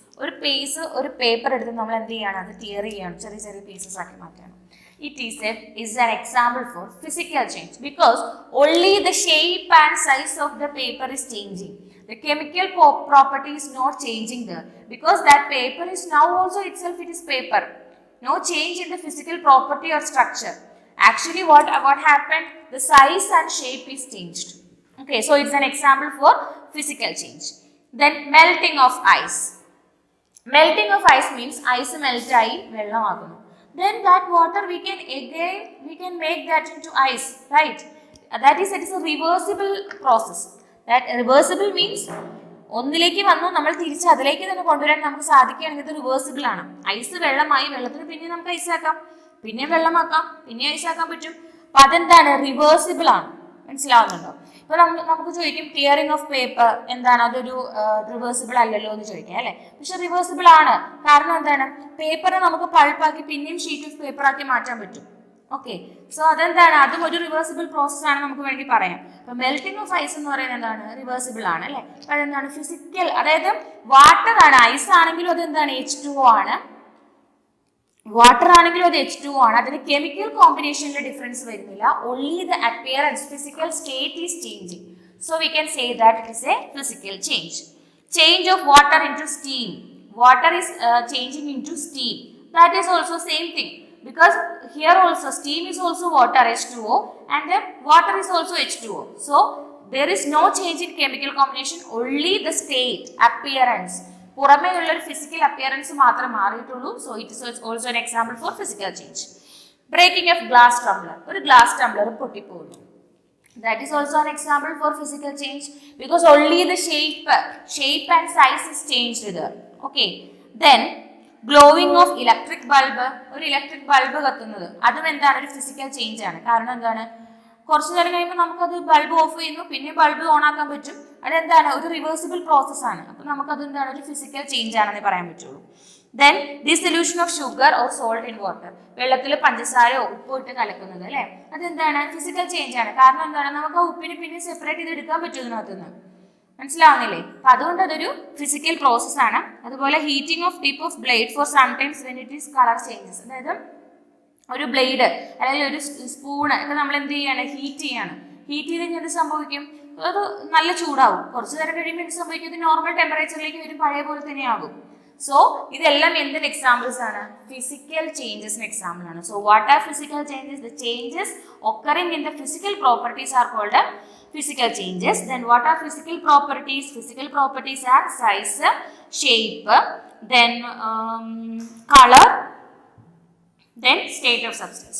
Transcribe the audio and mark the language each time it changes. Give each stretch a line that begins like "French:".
Malayalam: ഒരു പേപ്പർ എടുത്ത് നമ്മൾ എന്ത് ചെയ്യാണ്, അത് ടിയർ ചെയ്യാണ്, ചെറിയ ചെറിയ പീസസ് ആക്കി മാറ്റാണ്.
English: It is an example for physical change because only the shape and size of the paper is changing. The chemical property is not changing there because that paper is now also itself it is paper. No change in the physical property or structure. Actually what happened? The size and shape is changed. Okay, so it's an example for physical change. Then melting of ice. Melting of ice means ice melt
Malayalam: ആയി വെള്ളമാകുന്നു.
English: Then that water we can make that into ice, right? It is a reversible process. That reversible means
Malayalam: ഒന്നിലേക്ക് വന്നു നമ്മൾ തിരിച്ച് അതിലേക്ക് തന്നെ കൊണ്ടുവരാൻ നമുക്ക് സാധിക്കുകയാണെങ്കിൽ ഇത് റിവേഴ്സിബിൾ ആണ്. ഐസ് വെള്ളമായി, വെള്ളത്തിന് പിന്നെ നമുക്ക് ഐസാക്കാം, പിന്നെ വെള്ളമാക്കാം, പിന്നെ ഐസാക്കാൻ പറ്റും. അപ്പൊ അതെന്താണ്, റിവേഴ്സിബിൾ ആണ്. മനസ്സിലാവുന്നുണ്ടോ? ഇപ്പൊ നമുക്ക് ചോദിക്കും ടിയറിംഗ് ഓഫ് പേപ്പർ എന്താണ്, അതൊരു റിവേഴ്സിബിൾ അല്ലല്ലോ എന്ന് ചോദിക്കാം അല്ലെ. പക്ഷെ റിവേഴ്സിബിൾ ആണ്. കാരണം എന്താണ്, പേപ്പറിനെ നമുക്ക് പൾപ്പാക്കി പിന്നെയും ഷീറ്റ് ഓഫ് പേപ്പർ ആക്കി മാറ്റാൻ പറ്റും. ഓക്കെ, സോ അതെന്താണ്, അതും ഒരു റിവേഴ്സിബിൾ പ്രോസസ് ആണ് നമുക്ക് വേണ്ടി പറയാം. അപ്പൊ മെൽറ്റിംഗ് ഓഫ് ഐസ് എന്ന് പറയുന്നത് എന്താണ്, റിവേഴ്സിബിൾ ആണ് അല്ലെ. അതെന്താണ് ഫിസിക്കൽ, അതായത് വാട്ടർ ആണ്, ഐസ് ആണെങ്കിലും അതെന്താണ് H2O ആണ്, വാട്ടർ ആണെങ്കിലും അത് H2O ആണ്. അതിന് കെമിക്കൽ കോമ്പിനേഷനിലെ ഡിഫറൻസ് വരുന്നില്ല.
English: Only the appearance, physical state is changing. So we can say that it is a physical change. Change of water into steam. Water is changing into steam. That is also same thing because here also steam is also water H2O and then water is also H2O. So there is no change in chemical combination, only the state, appearance.
Malayalam: പുറമേയുള്ള ഒരു physical appearance മാത്രമേ മാറിയിട്ടുള്ളൂ.
English: So it is also an example for physical change. Breaking of glass tumbler.
Malayalam: ഒരു glass Tumblr പൊട്ടിപ്പോകുന്നു.
English: That is also an example for physical change because only the shape and size is changed there. Okay. Then glowing of electric bulb.
Malayalam: ഒരു electric bulb കത്തുന്നത്, അതും എന്താണ്, ഒരു physical change ആണ്. കാരണം എന്താണ്, കുറച്ചു നേരം കഴിയുമ്പോൾ നമുക്കത് ബൾബ് ഓഫ് ചെയ്യുന്നു, പിന്നെ ബൾബ് ഓൺ ആക്കാൻ പറ്റും. അതെന്താണ്, ഒരു റിവേഴ്സിബിൾ പ്രോസസ് ആണ്. അപ്പൊ നമുക്കത് എന്താണ്, ഒരു ഫിസിക്കൽ ചേഞ്ച് ആണെന്ന് പറയാൻ പറ്റുള്ളൂ. Then dissolution of sugar or salt in water. വെള്ളത്തിൽ പഞ്ചസാരയോ ഉപ്പോ ഇട്ട് കലക്കുന്നത് അല്ലെ, അതെന്താണ്, ഫിസിക്കൽ ചേഞ്ച് ആണ്. കാരണം എന്താണ്, നമുക്ക് ആ ഉപ്പിനെ പിന്നെ സെപ്പറേറ്റ് ചെയ്ത് എടുക്കാൻ പറ്റും ഇതിനകത്തുനിന്ന്. മനസ്സിലാവുന്നില്ലേ? അപ്പൊ അതുകൊണ്ട് അതൊരു ഫിസിക്കൽ പ്രോസസ് ആണ്. അതുപോലെ
English: Heating of tip of blade for sometimes when it is colour changes.
Malayalam: അതായത് ഒരു ബ്ലേഡ് അല്ലെങ്കിൽ ഒരു സ്പൂണ് ഒക്കെ നമ്മൾ എന്ത് ചെയ്യാണ്, ഹീറ്റ് ചെയ്യാണ്. ഹീറ്റ് ചെയ്ത് കഴിഞ്ഞാൽ എന്ത് സംഭവിക്കും, അത് നല്ല ചൂടാവും. കുറച്ചു നേരം കഴിയുമ്പോൾ എന്ത് സംഭവിക്കും, ഇത് നോർമൽ ടെമ്പറേച്ചറിലേക്ക് വരും, പഴയ പോലെ തന്നെ ആകും. സോ ഇതെല്ലാം എന്തിന് എക്സാമ്പിൾസ് ആണ്, ഫിസിക്കൽ ചേഞ്ചസിന് എക്സാമ്പിൾ ആണ്.
English: So what are physical changes? The changes occurring in the physical properties are called physical changes. Then what are physical properties? Physical properties are size, shape, then color, then state of substance.